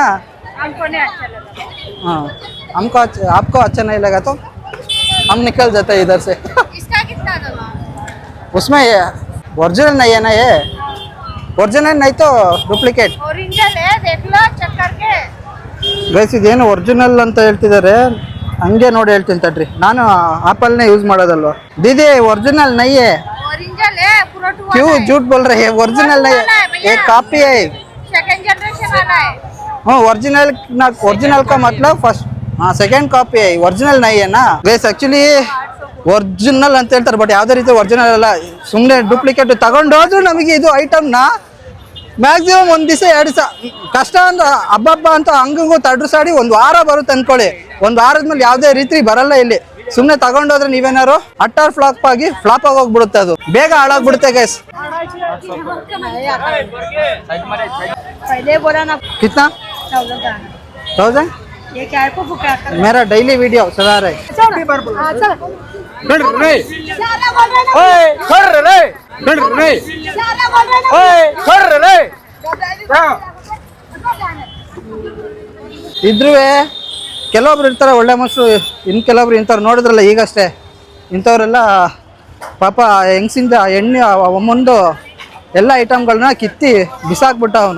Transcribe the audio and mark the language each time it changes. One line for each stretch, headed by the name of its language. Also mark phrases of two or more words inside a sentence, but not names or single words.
Hindi: हमको नहीं अच्छा लगा। हाँ, आपको अच्छा नहीं लगा तो हम निकल जाते हैं इधर से. इसका कितना आता? उसमें ओरिजिनल नहीं है ना? ये ओरिजिनल नहीं तो डुप्लीकेट. ओरिजिनल है, देख लो चेक करके।
Kannada: ಗೈಸ್ ಇದೇನು ಒರಿಜಿನಲ್ ಅಂತ ಹೇಳ್ತಿದ್ದಾರೆ. ಹಂಗೆ ನೋಡಿ ಹೇಳ್ತೀನಿ ತಡ್ರಿ, ನಾನು ಆಪಲ್ನೇ ಯೂಸ್ ಮಾಡೋದಲ್ವ.
Hindi: दीदी ओरिजिनल नहीं है. ओरिजिनल है, पूरा टू क्यों झूठ बोल रहे हैं? ओरिजिनल नहीं है, एक कॉपी है. सेकंड जनरेशन वाला है। हाँ, ओरिजिनल का मतलब फर्स्ट. हाँ, सेकंड कॉपी है, ओरिजिनल नहीं है ना ಗೈಸ್.
Kannada: ಆಕ್ಚುಲಿ ಒರಿಜಿನಲ್ ಅಂತ ಹೇಳ್ತಾರೆ, ಬಟ್ ಯಾವುದೇ ರೀತಿ ಒರಿಜಿನಲ್ ಅಲ್ಲ. ಸುಮ್ಮನೆ ಡೂಪ್ಲಿಕೇಟ್ ತಗೊಂಡೋದ್ರು ನಮಗೆ ಇದು ಐಟಮ್ನ ಮ್ಯಾಕ್ಸಿಮಮ್ 1 ದಿವಸ 2 ದಿವಸ ಕಷ್ಟ ಅಂದ್ರೆ ಹಬ್ಬ ಅಂತ ಹಂಗೂ ತಡ್ರಸಾಡಿ 1 ವಾರ ಬರುತ್ತೆ ಅಂದ್ಕೊಳ್ಳಿ. 1 ವಾರದ ಮೇಲೆ ಯಾವುದೇ ರೀತಿ ಬರಲ್ಲ ಇಲ್ಲಿ. ಸುಮ್ಮನೆ ತಗೊಂಡೋದ್ರೆ ನೀವೇನಾರು ಅಟ್ಟಾರ್ ಫ್ಲಾಪ್ ಆಗಿ ಹೋಗ್ಬಿಡುತ್ತೆ. ಅದು ಬೇಗ ಹಾಳಾಗ್ಬಿಡುತ್ತೆ ಗೈಸ್.
Hindi: पहले बोला ना कितना? 1000. ये क्या है? को क्या कर मेरा डेली वीडियो चला रहा है.
Kannada: ಇದ್ರೂ ಕೆಲವೊಬ್ರು ಇರ್ತಾರೆ ಒಳ್ಳೆ ಮನುಷ್ಯರು, ಇನ್ನು ಕೆಲವೊಬ್ರು ಇಂಥವ್ರು ನೋಡಿದ್ರಲ್ಲ ಈಗಷ್ಟೇ, ಇಂಥವ್ರೆಲ್ಲ ಪಾಪ ಹೆಂಗ್ಸಿಂದ ಎಣ್ಣೆ ಅಮ್ಮಂದು ಎಲ್ಲ ಐಟಮ್ಗಳನ್ನ ಕಿತ್ತಿ ಬಿಸಾಕ್ಬಿಟ್ಟ ಅವನು.